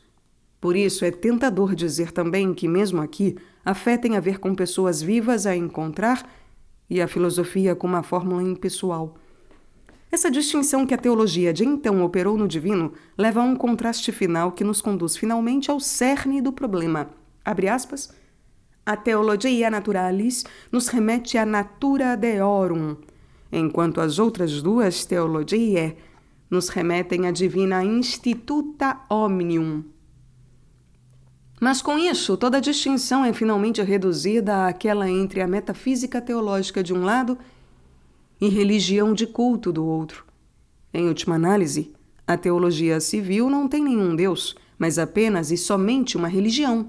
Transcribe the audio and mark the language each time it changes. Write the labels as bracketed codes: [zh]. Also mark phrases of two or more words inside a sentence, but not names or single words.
[pt] Por isso é tentador dizer também que, mesmo aqui, a fé tem a ver com pessoas vivas a encontrar e a filosofia com uma fórmula impessoal. Essa distinção que a teologia de então operou no divino leva a um contraste final que nos conduz finalmente ao cerne do problema. Abre aspas. A teologia naturalis nos remete à [la] natura deorum, [pt] enquanto as outras duas teologiae nos remetem à [la] divina instituta omnium. [pt] Mas com isso, toda a distinção é finalmente reduzida àquela entre a metafísica teológica de um lado e religião de culto do outro. Em última análise, a teologia civil não tem nenhum Deus, mas apenas e somente uma religião.